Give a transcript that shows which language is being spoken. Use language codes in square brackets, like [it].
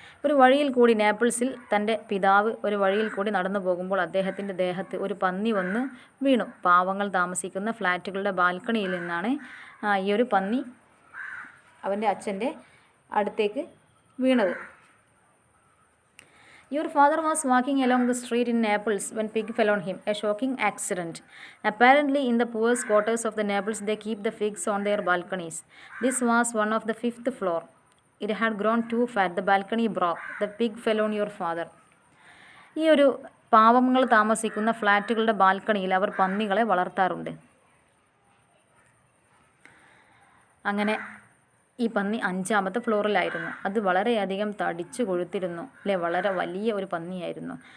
[ml] ഒരു വഴിയിൽ കൂടി നേപ്പിൾസിൽ തൻ്റെ പിതാവ് ഒരു വഴിയിൽ കൂടി നടന്നു പോകുമ്പോൾ അദ്ദേഹത്തിൻ്റെ ദേഹത്ത് ഒരു പന്നി വന്ന് വീണു. പാവങ്ങൾ താമസിക്കുന്ന ഫ്ലാറ്റുകളുടെ ബാൽക്കണിയിൽ നിന്നാണ് ഈ ഒരു പന്നി അവൻ്റെ അച്ഛൻ്റെ അടുത്തേക്ക് വീണത്. [en] Your father was walking along the street in Naples when pig fell on him. A shocking accident. Apparently, in the poorest quarters of the Naples, they keep the pigs on their balconies. This was one of the 5th floor. It had grown too fat. The balcony broke. The pig fell on your father. [ml] ഈ ഒരു പാവങ്ങൾ താമസിക്കുന്ന ഫ്ലാറ്റുകളുടെ ബാൽക്കണിയിൽ അവർ പന്നികളെ വളർത്താറുണ്ട്. അങ്ങനെ ഈ പന്നി 5ാമത്തെ ഫ്ലോറിലായിരുന്നു. അത് വളരെയധികം തടിച്ചു കൊഴുത്തിരുന്നു അല്ലേ, വളരെ വലിയ ഒരു പന്നിയായിരുന്നു.